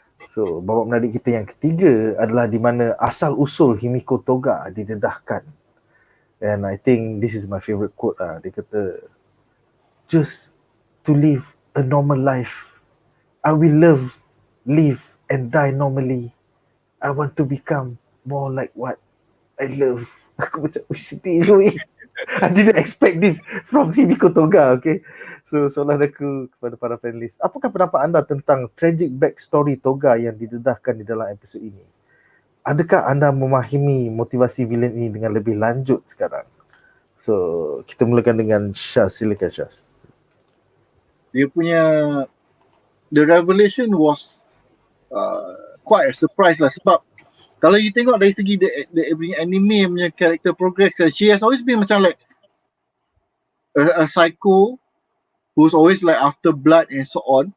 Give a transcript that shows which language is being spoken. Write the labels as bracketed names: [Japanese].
[Malay] So, babak menarik kita yang ketiga adalah di mana asal-usul Himiko Toga didedahkan. [English] And I think this is my favorite quote lah. [Malay] Dia kata, [English] just to live a normal life. I will live and die normally. I want to become more like what I love. [Malay] Aku macam, sedih weh. [English] I didn't expect this from Himiko Toga, okay? [Malay] So, soalan aku kepada para panelis. Apakah pendapat anda tentang [English] tragic backstory [Malay] Toga yang didedahkan di dalam episod ini? Adakah anda memahami motivasi villain ini dengan lebih lanjut sekarang? So, kita mulakan dengan Shaz. Silakan Shaz. Dia punya [English] the revelation was quite a surprise [Malay] lah, sebab kalau [English] you [Malay] tengok dari segi [English] the anime punya character progress, she has always been [Malay] macam [English] like a psycho who's always like after blood and so on.